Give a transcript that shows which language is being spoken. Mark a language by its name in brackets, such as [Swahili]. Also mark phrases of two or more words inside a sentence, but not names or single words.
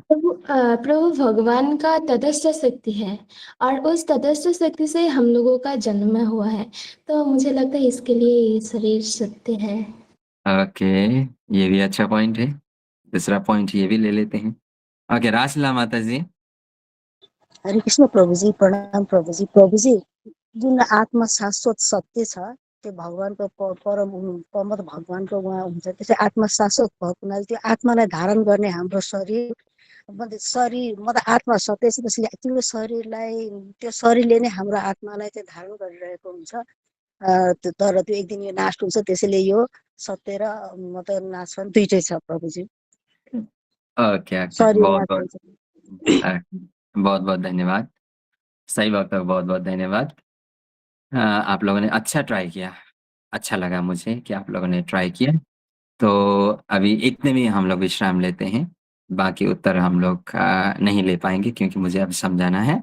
[Hindi] प्रभु भगवान का तटस्थ शक्ति है और उस तटस्थ शक्ति से हम लोगों का जन्म हुआ है, तो मुझे लगता है इसके लिए ये शरीर सत्य है। ओके, ये भी अच्छा पॉइंट है। दूसरा पॉइंट ये भी ले लेते हैं। ओके रासला माता जी। हरे कृष्ण प्रभुजी, प्रणाम प्रभुजी। [Nepali] प्रभुजी, जुन आत्मा शाश्वत सत्य छ त्यो भगवानको परम परम भगवानको उहाँ हुन्छ, त्यसै आत्मा शाश्वत भएको हुनाले त्यो आत्मालाई धारण गर्ने हाम्रो शरीर म त आत्मा सत्य छ, त्यसैले त्यो शरीरलाई त्यो शरीरले नै हाम्रो आत्मालाई चाहिँ धारण गरिरहेको हुन्छ। तर त्यो एक दिन यो नाश हुन्छ, त्यसैले यो सत्य र म त नाश दुइटै छ प्रभुजी। [English] okay, okay. सरी याद [Hindi] बहुत-बहुत [Nepali] हुन्छ। [Hindi] बहुत-बहुत धन्यवाद। सही बात है, बहुत-बहुत धन्यवाद। आप लोगों ने अच्छा ट्राई किया। अच्छा लगा मुझे कि आप लोगों ने ट्राई किया। तो अभी इतने में हम लोग विश्राम लेते हैं। बाकी उत्तर हम लोग नहीं ले पाएँगे क्योंकि मुझे अब समझाना है।